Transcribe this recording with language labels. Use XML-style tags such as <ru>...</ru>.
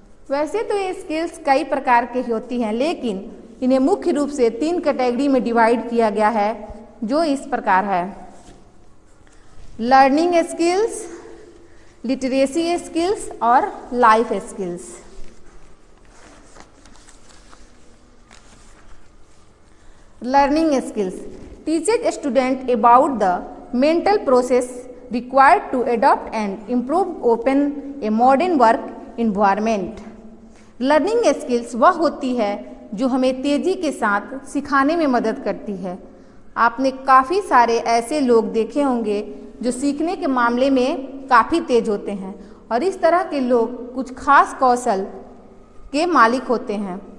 <hi>वैसे तो ये स्किल्स कई प्रकार की होती हैं, लेकिन इन्हें मुख्य रूप से 3 कैटेगरी में डिवाइड किया गया है जो इस प्रकार है: लर्निंग स्किल्स, लिटरेसी स्किल्स और life skills.</hi> <en>Learning skills teaches student about the mental process required to adopt and improve open a modern work environment.</en> <hi>Learning skills वह होती है जो हमें तेजी के साथ सिखाने में मदद करती है। आपने काफ़ी सारे ऐसे लोग देखे होंगे जो सीखने के मामले में काफ़ी तेज होते हैं और इस तरह के लोग कुछ खास कौशल के मालिक होते हैं।</hi>